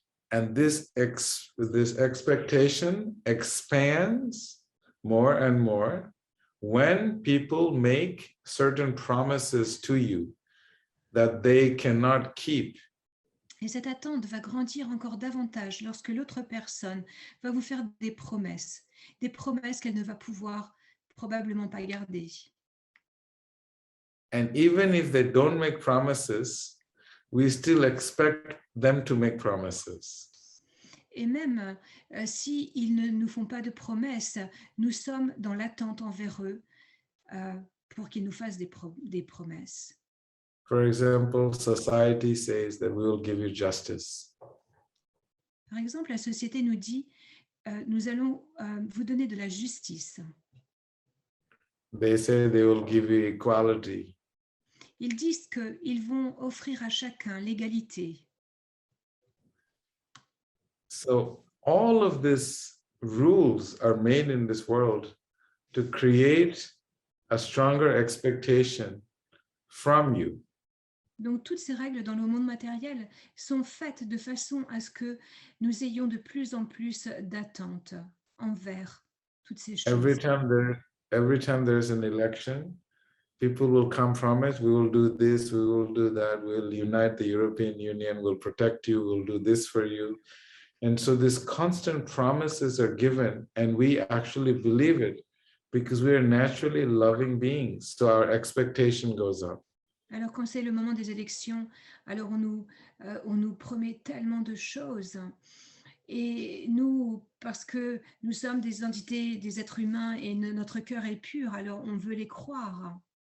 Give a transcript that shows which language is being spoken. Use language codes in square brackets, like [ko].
[en] And this expectation expands more and more when people make certain promises to you that they cannot keep. [fr] Et cette attente va grandir encore davantage lorsque l'autre personne va vous faire des promesses qu'elle ne va pouvoir probablement pas garder. [en] And even if they don't make promises, we still expect them to make promises. [fr] Et même si ils ne nous font pas de promesses, nous sommes dans l'attente envers eux pour qu'ils nous fassent des promesses. [en] For example, society says that we will give you justice. [fr] Par exemple, la société nous dit nous allons vous donner de la justice. [en] They say they will give you equality. [fr] Ils disent qu'ils vont offrir à chacun l'égalité. [en] So all of these rules are made in this world to create a stronger expectation from you. [fr] Donc, toutes ces règles dans le monde matériel sont faites de façon à ce que nous ayons de plus en plus d'attentes envers toutes ces choses. [en] Every time there's an election, people will come from it. We will do this, we will do that. We'll unite the European Union, we'll protect you, we'll do this for you. And so these constant promises are given, and we actually believe it because we are naturally loving beings. So our expectation goes up. [fr] Alors, quand c'est le moment des élections, alors on nous promet tellement de choses. Et nous, parce que nous sommes des entités, des êtres humains et notre cœur est pur, alors on veut les croire.